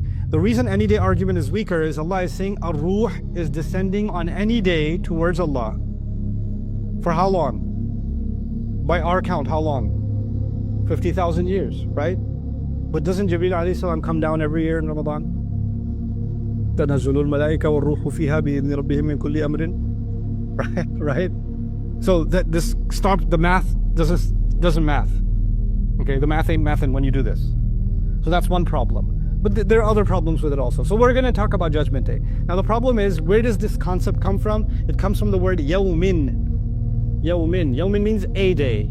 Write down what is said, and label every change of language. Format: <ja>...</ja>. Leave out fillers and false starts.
<en>The reason any day argument is weaker is Allah is saying Ar-Ruh is descending on any day towards Allah. For how long? By our count, how long? 50,000 years, right? But doesn't Jibreel alayhi salam come down every year in Ramadan?</en> <ar>تَنَزُّلُ الْمَلَائِكَةُ وَالرُّوحُ فِيهَا بِإِذْنِ رَبِّهِمْ مِنْ كُلِّ أَمْرٍ. Right?</ar> <en>So that this stops, the math doesn't math. Okay, the math ain't mathing when you do this. So that's one problem. But there are other problems with it also. So we're going to talk about Judgment Day. Now the problem is, where does this concept come from? It comes from the word yawmin. Yawmin. Yawmin means a day.</en>